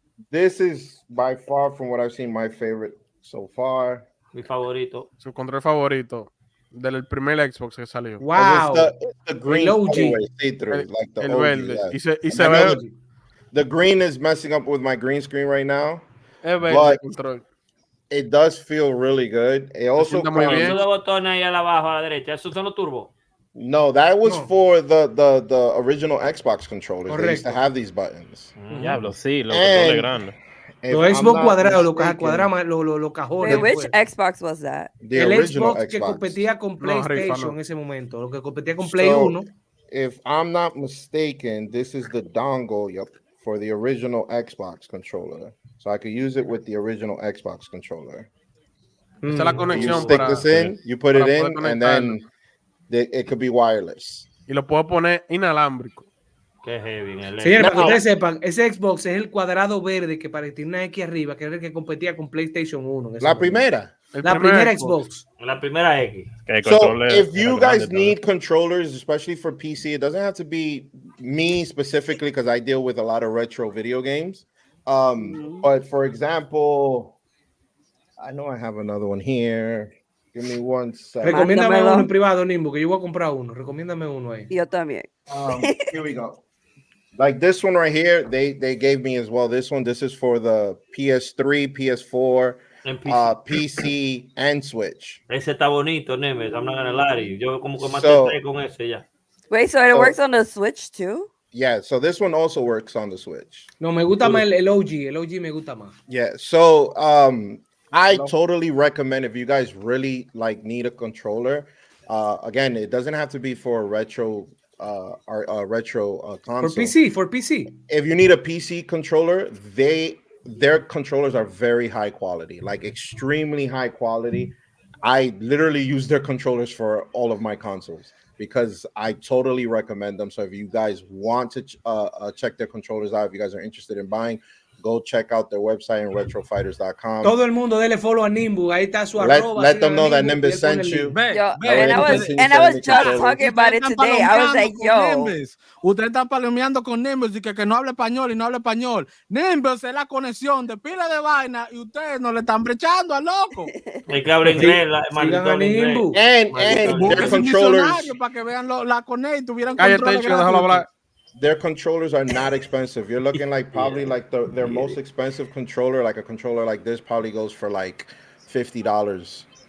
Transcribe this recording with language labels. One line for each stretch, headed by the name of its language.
English: This is by far from what I've seen my favorite so far.
Spanish: Mi favorito. Su control favorito del primer Xbox que salió. Wow.
English: It's the green see-through, like the
Spanish: el
English: OG,
Spanish: verde.
English: Yeah.
Spanish: Y se ve.
English: The green is messing up with my green screen right now.
Spanish: Es verde el control.
English: It does feel really good. It also comes...
Spanish: botones ahí abajo a la derecha. ¿Esos son los turbo?
English: No, that was for the original Xbox controllers. Correct. They used to have these buttons.
Spanish: Diablo, sí, los controles grandes. Los Xbox cuadrados, los cajones.
English: Which Xbox was that?
Spanish: El Xbox que competía con PlayStation en ese momento, lo que competía con Play 1.
English: If I'm not mistaken, this is the dongle, for the original Xbox controller. So I could use it with the original Xbox controller. Esta es la conexión. You stick this in, you put it in, and then it could be wireless.
Spanish: Y lo puedo poner inalámbrico. Qué heavy. Señores, para que ustedes sepan, ese Xbox es el cuadrado verde que tiene una X arriba, que era el que competía con PlayStation 1. La primera. La primera Xbox. La primera X.
English: So if you guys need controllers, especially for PC, it doesn't have to be me specifically because I deal with a lot of retro video games. But for example, I know I have another one here. Give me one second.
Spanish: Recomiéndame uno en privado, Nimbo, que yo voy a comprar uno. Recomiéndame uno ahí. Yo también.
English: Here we go. Like this one right here, they gave me as well. This is for the PS3, PS4, PC, and Switch.
Spanish: Ese está bonito, Nemes.
English: I'm not gonna lie to you.
Spanish: Yo como que maté con ese ya.
English: Wait, so it works on the Switch too? Yeah, so this one also works on the Switch.
Spanish: No, me gusta más el OG. El OG me gusta más.
English: Yeah, so I totally recommend if you guys really need a controller. Again, it doesn't have to be for a retro console. For PC. If you need a PC controller, their controllers are very high quality, like extremely high quality. I literally use their controllers for all of my consoles because I totally recommend them. So if you guys want to check their controllers out, if you guys are interested in buying, go check out their website in retrofighters.com.
Spanish: Todo el mundo dele follow a Nimbu. Ahí está su arroba.
English: Let them know that Nimbus sent you. And I was just talking about it today. I was like, yo.
Spanish: Ustedes están palomeando con Nimbus y que no hable español y no hable español. Nimbus es la conexión de pila de vaina y ustedes no le están brechando al loco. Hay que hablar inglés,
English: Nimbus. And their controllers.
Spanish: Para que vean la connect y tuvieran control.
English: Their controllers are not expensive. You're looking probably their most expensive controller, like a controller like this, probably goes for like $50.